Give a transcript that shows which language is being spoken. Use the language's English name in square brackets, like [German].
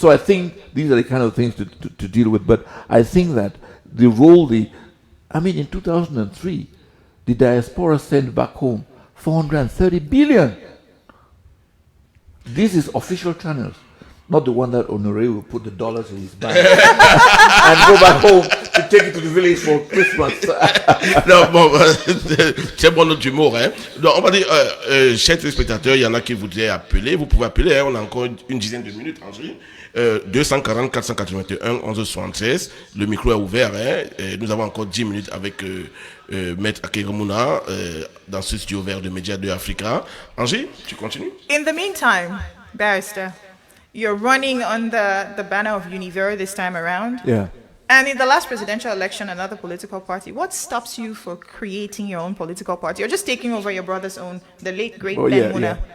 [English] So I think these are the kind of things to deal with. But I think that the role, in 2003, the diaspora sent back home 430 billion. This is official channels, not the one that Honore will put the dollars in his bag and go back home to take it to the village for Christmas. [French] Non, bon, c'est bon notre humour, hein. Donc, on va dire, chers téléspectateurs, il y en a qui voudraient appeler. Vous pouvez appeler, hein, on a encore une dizaine de minutes, Angie. 240 481 1176. Le micro est ouvert, hein. Et nous avons encore 10 minutes avec Maître Akere dans ce studio vert de MEDIA2AFRICA. Angie, tu continues? [English] In the meantime, Barrister, you're running on the banner of Univer this time around. Yeah. And in the last presidential election, another political party. What stops you for creating your own political party, or just taking over your brother's own, the late great Ben Muna?